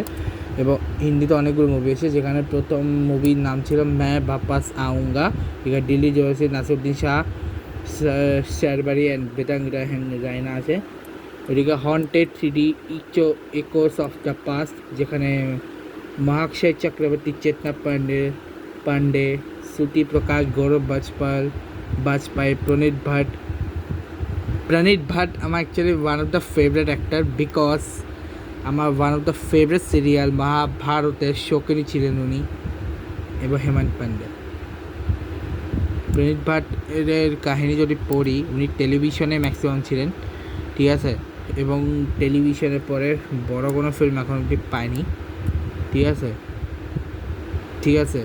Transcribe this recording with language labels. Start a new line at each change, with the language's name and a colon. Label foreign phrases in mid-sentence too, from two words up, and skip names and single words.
Bangla: এবং হিন্দিতে অনেকগুলো মুভি এসেছে, যেখানে প্রথম মুভির নাম ছিল ম্যাঁ বাপাস আউঙ্গা, যেখানে দিল্লি জোসি, নাসিরুদ্দিন শাহ, শেরবারি অ্যান্ড বেতাং রায়না আছে। ওইদিকে হন্টেড 3D ইকোস অফ দ্য পাস্ট, যেখানে महाक्षय चक्रवर्ती, चेतना पांडे, श्रुति प्रकाश, गौरव बाजपेयी, प्रणीत भट्ट আমার
English: actually one of the favorite actor because
Bangla: আমার
English: one of the favorite serial
Bangla: মহাভারতের শৌখিনী ছিলেন উনি, এবং হেমন্ত পান্ডে। প্রণীত ভাটের কাহিনী যদি পড়ি, উনি টেলিভিশনে ম্যাক্সিমাম ছিলেন, ঠিক আছে, এবং টেলিভিশনের পরে বড় কোনো ফিল্ম এখন অব্দি পায়নি, ঠিক আছে।